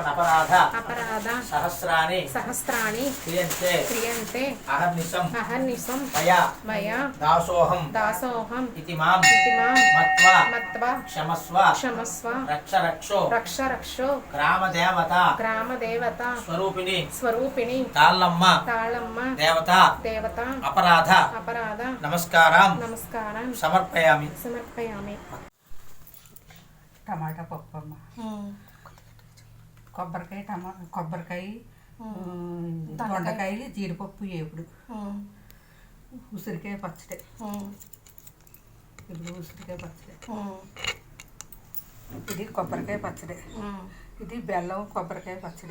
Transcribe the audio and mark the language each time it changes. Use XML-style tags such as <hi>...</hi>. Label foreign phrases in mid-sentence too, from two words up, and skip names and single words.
<sa>अपराध सहस्राणि क्रियन्ते अहर्निशं मया दासोऽहं इति मां मत्वा क्षमस्व रक्ष ग्रामदेवता स्वरूपिणी ताळम्म देवता अपराध नमस्कारं समर्पयामि</sa> <te>టమాటా పప్పు అమ్మ, కొబ్బరికాయ దొండకాయ జీడిపప్పు ఏపుడు, ఉసిరికాయ పచ్చడి, ఇప్పుడు ఉసిరికాయ పచ్చడి, ఇది కొబ్బరికాయ పచ్చడి, ఇది బెల్లం కొబ్బరికాయ పచ్చడి.</te>